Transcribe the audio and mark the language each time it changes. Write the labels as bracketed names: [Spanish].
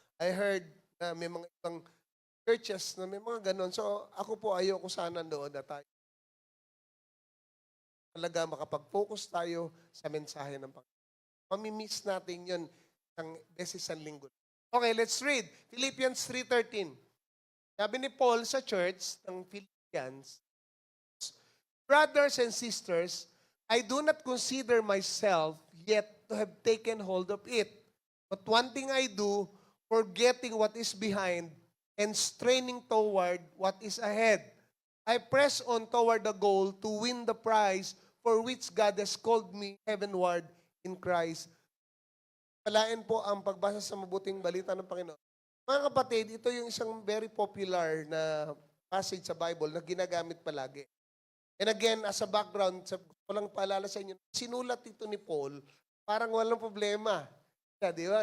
[English] I heard [Filipino] na may mga ibang churches na may mga ganon. So ako po ayoko sana doon na tayo. Talaga makapag-focus tayo sa mensahe ng Panginoon. Mamimiss natin yun ng beses sa linggo. [English] Okay, let's read. Philippians 3:13. [Filipino] Sabi ni Paul sa church ng Philippians, [English] brothers and sisters, I do not consider myself yet to have taken hold of it. But one thing I do, forgetting what is behind and straining toward what is ahead. I press on toward the goal to win the prize for which God has called me heavenward in Christ. [Filipino] Palain po ang pagbasa sa mabuting balita ng Panginoon. Mga kapatid, ito yung isang [English] very popular [Filipino] na passage sa Bible na ginagamit palagi. [English] And again, as a background, [Filipino] ko lang paalala sa inyo, sinulat ito ni Paul, parang walang problema. Di ba?